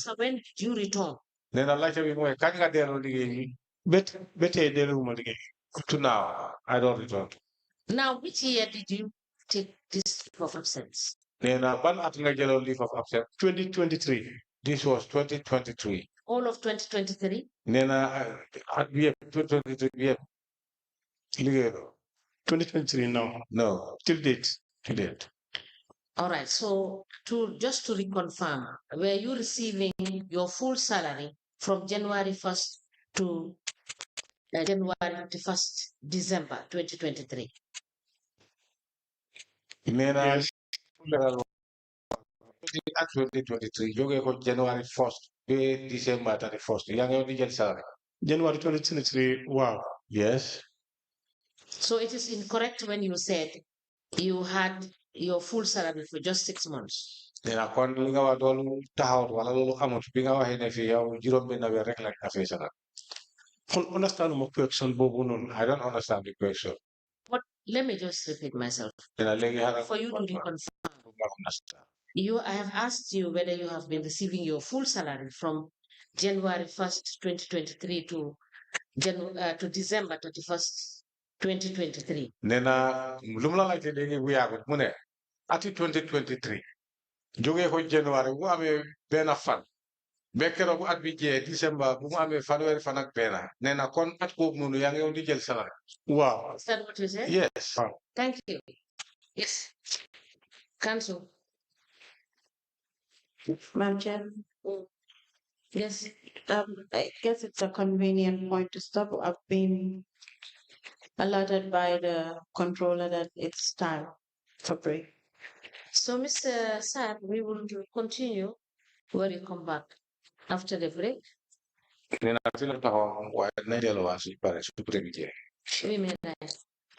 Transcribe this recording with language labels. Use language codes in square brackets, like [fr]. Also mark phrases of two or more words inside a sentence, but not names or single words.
[en] When did you return? [wo] Nee na laajte bi mooy kañ nga delloo liggéey bi. ba tey delluwuma liggéey. [en] To now, I don't return. Now, which year did you take this leave of absence? [wo] Nee na ban at nga jëloo [en] leave of absence? 2023. This was 2023. All of 2023? [wo] Nee na at bi yëpp 2023 bi yëpp liggéey [en] 2023 now. No. Till date. to date. All right. So just to reconfirm, were you receiving your full salary from January 1st to January 31st, December 2023? Yes. At 2023, [wo] jógee ko [en] January 1st to December 31st. [wo] yaa ngi di jël salary. [en] January 2023. Wow. Yes. So it is incorrect when you said you had your full salary for just 6 months. [wo] Dina kon li nga wax loolu taxawut wala loolu amut bi nga waxee ne fii yow juróom-benn weer rek lañ la fay salary. [en] Understand my question, Bobo. I don't understand the question. But let me just repeat myself. [wo] Dina léegi xaaral [en] For you to reconfirm, understand. I have asked you whether you have been receiving your full salary from January 1st, 2023 to December 31st, 2023. [wo] Nena lu mu la laajte léegi bu yàggut mu ne ati 2023 jógee ko January bu amee benn fan ba keroog bu at bi jee December bu mu amee fanweeri fan ak benn nee na kon at boobu noonu yaa ngi yow di jël salary. [en] Wow. Is that what you said? Yes. Thank you. Yes. Council. Madam Chair, Yes. I guess it's a convenient point to stop. I've been alerted by the controller that it's time for break. So, Mr. Saad, we will continue when you come back after the break. [wo] Nee na fi la taxaw waaye dinañ delluwaat suñu pare su break bi jee. [en] We may